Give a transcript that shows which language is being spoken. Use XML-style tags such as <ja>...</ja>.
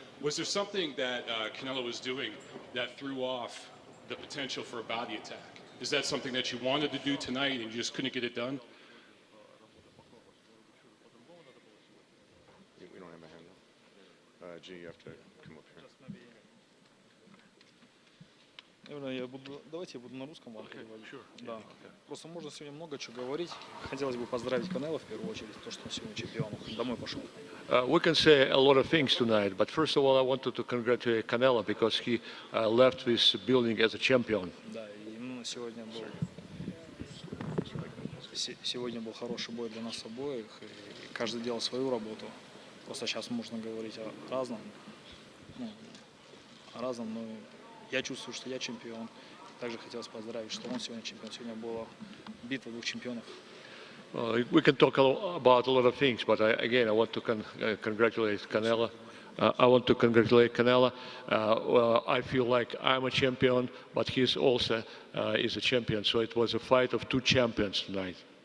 <en>Was there something that Canelo was doing that threw off the potential for a body attack? Is that something that you wanted to do tonight and you just couldn't get it done? We don't have a hand. G, you have to come up here.</en> <ru>Давайте я буду на русском вам переводить. Да. Просто можно сегодня много чего говорить. Хотелось бы поздравить Канело в первую очередь, то, что он сегодня чемпион. Домой пошел.</ru> <en>We can say a lot of things tonight, but first of all, I wanted to congratulate Canelo because he left this building as a champion.</en> <ru>Да, и сегодня был хороший бой для нас обоих, и каждый делал свою работу. Просто сейчас можно говорить о разном, но я чувствую, что я чемпион. Также хотелось поздравить, что он сегодня чемпион. Сегодня была битва двух чемпионов.</ru> <en>We can talk about a lot of things, but I want to congratulate Canelo. I want to congratulate Canelo. I feel like I'm a champion, but he also is a champion. So it was a fight of two champions tonight.</en>